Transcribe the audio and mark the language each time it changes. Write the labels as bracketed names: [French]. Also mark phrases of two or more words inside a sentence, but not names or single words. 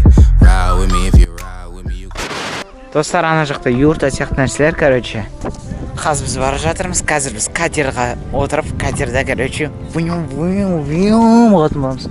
[English] Ride with me if you ride with me, you can... [Kazakh] Достар, ана жақта юрта сияқты нәрселер, короче. Қазір біз бара жатырмыз, қазір біз катерға отырып, катерда, короче, виум болатын боламыз.